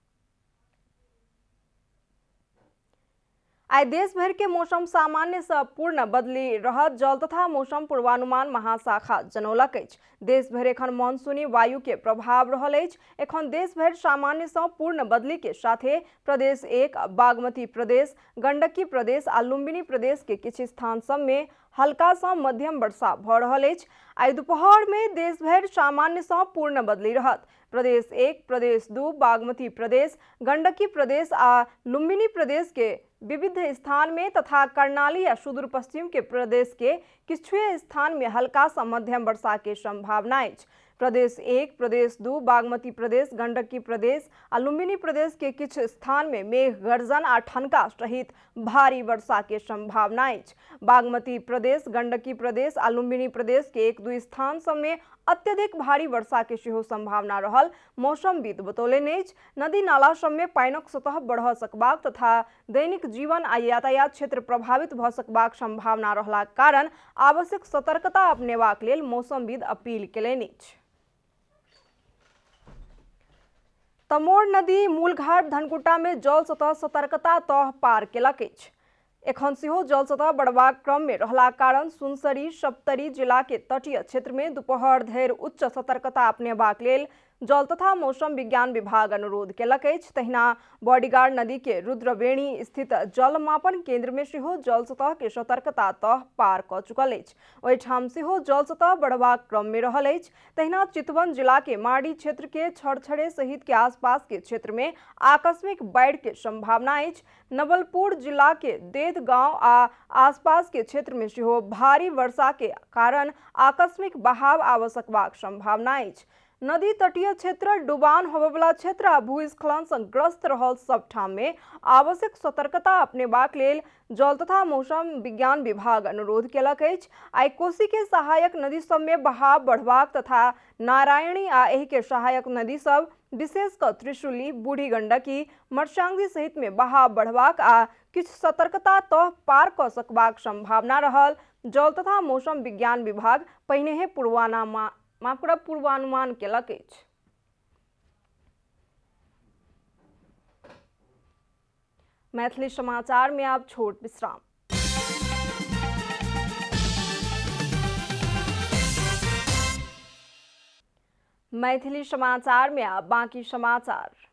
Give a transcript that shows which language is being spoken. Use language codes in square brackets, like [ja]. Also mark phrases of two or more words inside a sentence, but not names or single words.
[mai] आइ देश भर के मौसम सामान्य से पूर्ण बदली रहत। जल तथा मौसम पूर्वानुमान महाशाखा जनौलक अछि। देश भर एखन मानसूनी वायु के प्रभाव रहल अछि। एखन देश भर सामान्य से पूर्ण बदली के साथे प्रदेश 1, बागमती प्रदेश, गंडकी प्रदेश आ लुम्बिनी प्रदेश के किछु स्थान सब में हल्का से मध्यम वर्षा भऽ रहल अछि। आइ दोपहर में देश भर सामान्य से पूर्ण बदली रहत। प्रदेश 1, प्रदेश 2, बागमती प्रदेश, गंडकी प्रदेश आ लुम्बिनी प्रदेश के विविध स्थान में तथा कर्णाली या सुदूर पश्चिम के प्रदेश के किछु स्थान में हल्का से मध्यम वर्षा के संभावना अछि। प्रदेश 1, प्रदेश 2, बागमती प्रदेश, गंडकी प्रदेश आ लुम्बिनी प्रदेश के किछु स्थान में मेघ गर्जन आ ठनका सहित भारी वर्षा के संभावना अछि। बागमती प्रदेश, गंडकी प्रदेश आ लुम्बिनी प्रदेश के 1-2 स्थान सब में अत्यधिक भारी वर्षा के सेहो संभावना रहल मौसमविद बतौलनि अछि। नदी नाला सब में पानिक सतह बढ़ सकबाक तथा दैनिक जीवन आ यातायात क्षेत्र प्रभावित भऽ सकबाक संभावना रहलाक कारण आवश्यक सतर्कता अपनेबाक लेल मौसमविद अपील केलनि अछि। तमोर नदी मूलघाट धनकुटा में जल सतह सतर्कता तह पार केलक अछि। एखन सेहो जल सतह बढ़बाक क्रम में रहलाक कारण सुनसरी, सप्तरी जिला के तटीय क्षेत्र में दोपहर धरि उच्च सतर्कता अपनेबाक लेल जल तथा मौसम विज्ञान विभाग अनुरोध केलक अछि। तहिना बॉडीगार्ड नदी के रुद्रवेणी स्थित जल मापन केंद्र में सेहो जल सतह के सतर्कता तह पार कऽ चुकल अछि। ओहिठाम सेहो जल सतह बढ़बाक क्रम में रहल अछि। तहिना चितवन जिला के माड़ी क्षेत्र के छड़छड़े सहित के आसपास के क्षेत्र में आकस्मिक बाढ़ के संभावना अछि। नवलपुर जिला के देद गांव आ आसपास के क्षेत्र में सेहो भारी वर्षा के कारण आकस्मिक बहाव आबि सकबाक संभावना अछि। नदी तटीय क्षेत्र, डुबान होबयवला क्षेत्र आ भूस्खलन सँ ग्रस्त रहल सब ठाम में आवश्यक सतर्कता अपनेबाक लेल जल तथा मौसम विज्ञान विभाग अनुरोध केलक अछि। आइ कोसी के सहायक नदी सब में बहाव बढ़बाक तथा नारायणी आ एहि के सहायक नदी सब विशेष कऽ त्रिशूली, बूढ़ी गंडकी, मर्सांगी सहित में बहाव बढ़बाक आ किछु सतर्कता तह पार कऽ सकबाक संभावना रहल जल तथा मौसम विज्ञान विभाग पहिनेहे मापकड़ा पूर्वानुमान केलक अछि। मैथिली समाचार में आप छोट विश्राम। मैथिली समाचार में आप बाकी समाचार।